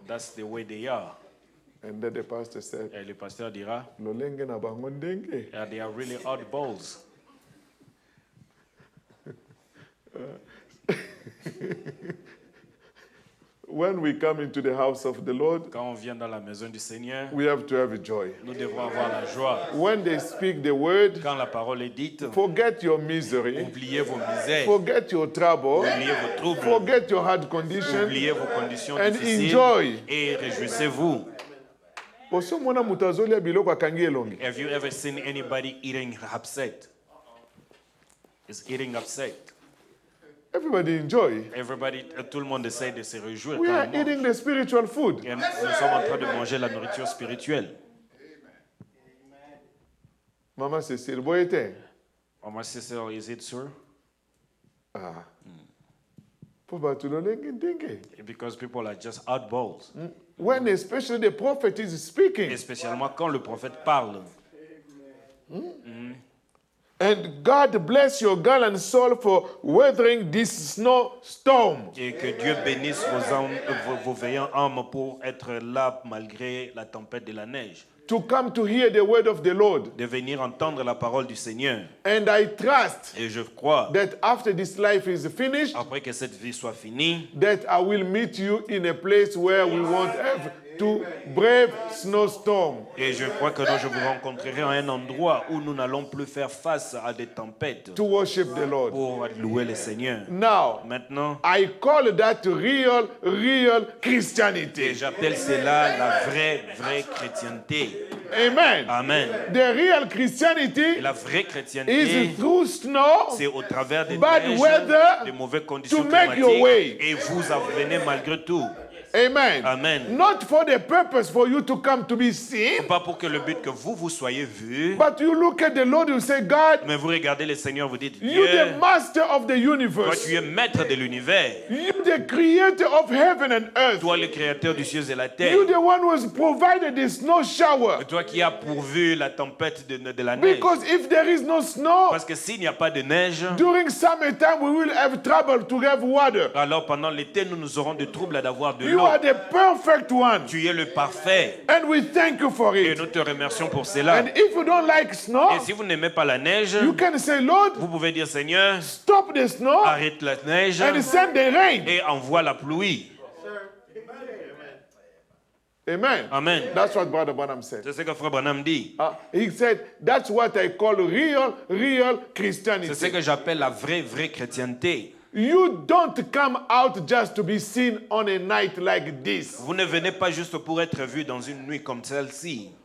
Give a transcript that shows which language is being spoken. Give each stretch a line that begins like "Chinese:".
English: that's the way they are. And then the pastor said,
French: Et le pasteur dira,
Lingala: lolenge na bango ndenge.
English: yeah, they are really oddballs. When we come into the house of the Lord,
French: Quand on vient dans la maison du Seigneur,
English: we have to have joy.
French: nous devons avoir la joie.
English: When they speak the word,
French: Quand la parole est dite,
English: forget your misery,
French: oubliez vos misères,
English: forget your trouble,
French: oubliez vos troubles,
English: forget your hard condition,
French: oubliez vos conditions
English: and
French: difficiles
English: enjoy.
French: et réjouissez-vous.
Lingala: Osomona mutu azolia biloko akangi elongi.
English: Have you ever seen anybody eating upset? Is eating upset? Everybody enjoy.
French: Tout le monde essaie de se réjouir
English: We
French: quand
English: are
French: on mange.
English: eating the spiritual food.
French: Et nous sommes en train de manger la nourriture spirituelle.
Lingala: Mama Cécile, boyete.
English: Oh, my sister, is it sir?
Lingala: Ah. Poba tulole ngintinge.
English: Because people are just oddballs. When especially the prophet is speaking.
French: Et spécialement quand le prophète parle.
English: And God bless your gallant soul for weathering this snowstorm.
French: Et que Dieu bénisse vos veillants âmes pour être là malgré la tempête de la neige.
English: To come to hear the word of the Lord.
French: De venir entendre la parole du Seigneur.
English: And I trust
French: Et je crois,
English: that after this life is finished,
French: après que cette vie soit finie,
English: that I will meet you in a place where we won't have to brave snowstorm.
French: et je crois que je vous rencontrerai à un endroit où nous n'allons plus faire face à des tempêtes
English: To worship the Lord.
French: pour louer le Seigneur.
English: Now,
French: Maintenant,
English: I call that real
French: et
English: Christianity.
French: j'appelle cela la vraie chrétienté.
English: Amen.
French: Amen.
English: The real
French: Et
English: Christianity
French: la vraie
English: is
French: chrétienté,
English: through snow,
French: c'est au travers des
English: bad
French: neiges,
English: weather,
French: des mauvaises conditions
English: to make your
French: climatiques,
English: way.
French: et vous venez malgré tout.
English: Amen.
French: Amen.
English: Not for the purpose for you to come to be seen,
French: Pas pour que le but que vous soyez vus,
English: but you look at the Lord, you say, God,
French: mais vous regardez le Seigneur, vous dites,
English: you
French: Dieu,
English: the master of the
French: toi
English: universe.
French: tu es maître de l'univers,
English: You the creator of heaven and earth.
French: toi le créateur du ciel et la terre,
English: You the one who has provided the snow shower.
French: toi qui as pourvu la tempête de la neige.
English: Because if there is no snow,
French: Parce que s'il n'y a pas de neige,
English: during summertime we will have trouble to have water.
French: alors pendant l'été, nous aurons des troubles d'avoir de
English: You
French: l'eau.
English: are the perfect one.
French: Tu es le parfait.
English: And we thank you for
French: Et
English: it.
French: nous te remercions pour cela.
English: And if you don't like snow,
French: Et si vous n'aimez pas la neige,
English: you can say, Lord,
French: vous pouvez dire, Seigneur,
English: stop the snow
French: arrête la neige
English: and send the rain.
French: et envoie la pluie.
English: Amen.
French: Amen.
English: That's what Brother Branham said.
French: C'est ce que Frère Branham dit.
English: He said, that's what I call real
French: C'est ce
English: Christianity.
French: que j'appelle la vraie chrétienté.
English: You don't come out just to be seen on a night like this.
French: Vous ne venez pas juste pour être vu dans une nuit comme celle-ci,